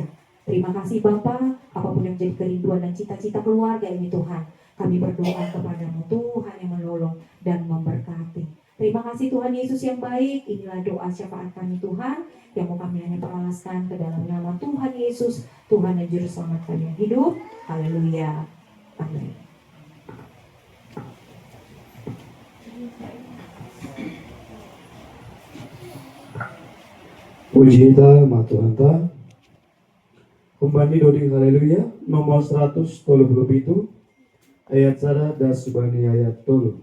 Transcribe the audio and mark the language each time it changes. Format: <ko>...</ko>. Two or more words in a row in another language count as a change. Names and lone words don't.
<id>Terima kasih Bapa, apapun yang menjadi kerinduan dan cita-cita keluarga ini Tuhan, kami berdoa kepada-Mu, Tuhan yang menolong dan memberkati. Terima kasih Tuhan Yesus yang baik. Inilah doa syafaat kami Tuhan, yang mau kami hanya peralaskan ke dalam nama Tuhan Yesus, Tuhan dan Juru Selamat kami yang hidup. Haleluya. Amin.</id> <bts>Puji ta Tuhan ta. Kembali doding haleluya nomor 137 ayat sada dan subani ayat tolu.</bts>